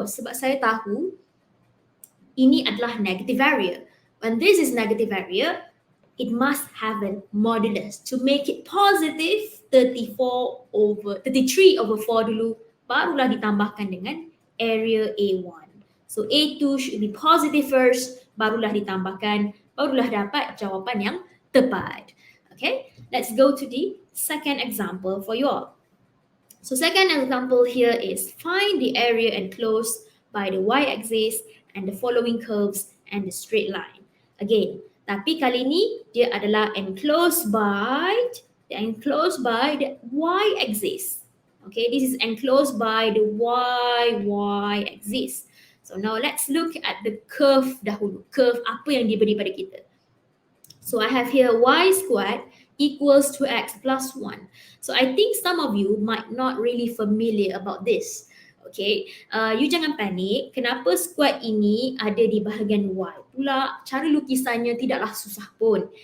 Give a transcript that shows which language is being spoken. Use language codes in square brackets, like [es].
[ms] Sebab saya tahu ini adalah [en] negative area. When this is negative area, it must have a modulus. To make it positive, 33 over 4 [ms] dulu, barulah ditambahkan dengan area A1. [en] So A2 should be positive first, [ms] barulah ditambahkan, barulah dapat jawapan yang tepat. [en] Okay, let's go to the second example for you all. So second example here is find the area enclosed by the y-axis and the following curves and the straight line. [ms] Again, tapi kali ni dia adalah [en] enclosed by the y-axis. Okay, this is enclosed by the y-axis. So now let's look at the curve [ms] dahulu. Curve apa yang diberi pada kita. [en] So I have here y squared equals to x plus 1. So I think some of you might not really familiar about this. [ms] Okay, you jangan panik. Kenapa square ini ada di bahagian Y? Pula cara lukisannya tidaklah susah pun.